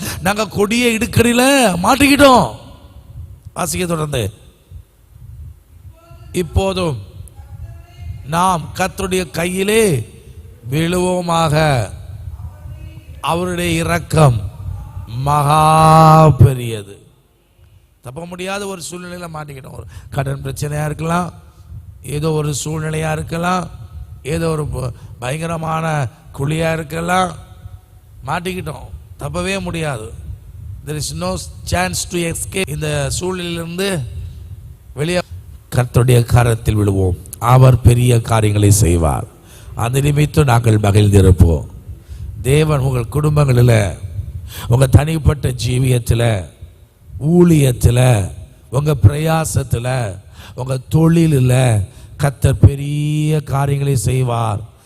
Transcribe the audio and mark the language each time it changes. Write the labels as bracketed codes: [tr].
[ta] நாங்க கொடிய இடுக்கடியில மாட்டிக்கிட்டோம். வாசிக்க தொடர்ந்து, இப்போதும் நாம் கர்த்தருடைய கையிலே விழுவோமாக, அவருடைய இரக்கம் மகா பெரியது. தப்ப முடியாத ஒரு சூழ்நிலையில மாட்டிக்கிட்டோம். ஒரு கடன் பிரச்சனையா இருக்கலாம், ஏதோ ஒரு சூழ்நிலையா இருக்கலாம், ஏதோ ஒரு பயங்கரமான குழியா இருக்கலாம், மாட்டிக்கிட்டோம், தப்பவே முடியாது. [en] there is no chance to escape. [ta] இந்த சூழ்நிலையிலிருந்து வெளியே கர்த்தருடைய கரத்தில் விழுவோம், அவர் பெரிய காரியங்களை செய்வார். அந்த நிமித்தம் நாங்கள் மகிழ்ந்திருப்போம். தேவன் உங்கள் குடும்பங்களில், உங்கள் தனிப்பட்ட ஜீவியத்தில், ஊழியத்தில், உங்கள் பிரயாசத்தில், உங்கள் தொழிலில் கர்த்தர் பெரிய காரியங்களை செய்வார்.